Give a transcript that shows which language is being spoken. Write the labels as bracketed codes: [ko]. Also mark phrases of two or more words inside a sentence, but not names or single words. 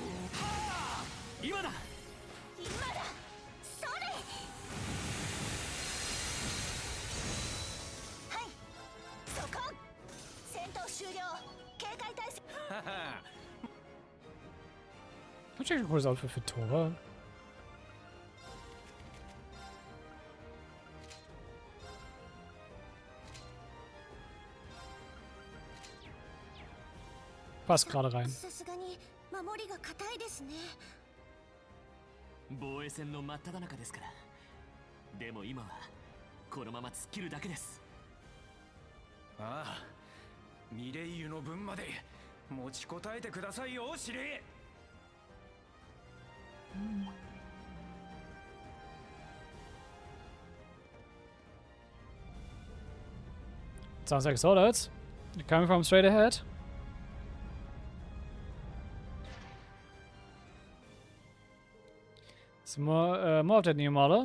[de] Natürlich ein cooles Outfit für Tora. Passt gerade rein. [ja] 防衛戦の真っ只中ですから。でも今はこのまま突っ切るだけです。ああ、ミレイユの分まで持ちこたえてくださいよ、司令。 [en] Sounds like soldiers. You're coming from straight ahead. Some more of that new model.